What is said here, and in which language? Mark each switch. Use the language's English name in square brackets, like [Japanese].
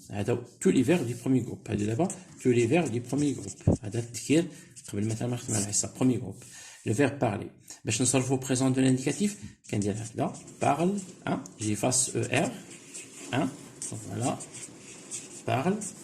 [French] هذا tous les verbes du premier groupe، [Arabic] هذا دابا [French] tous les verbes du premier groupe. [Arabic] هذا التذكير قبل مثلا ما نختم على الحصه. [French] premier groupe le verbe parler. [Arabic] باش نصرفو [French] présent de l'indicatif [Arabic] كندير هكذا [French] parle، j'efface ER. Donc voilà, parle.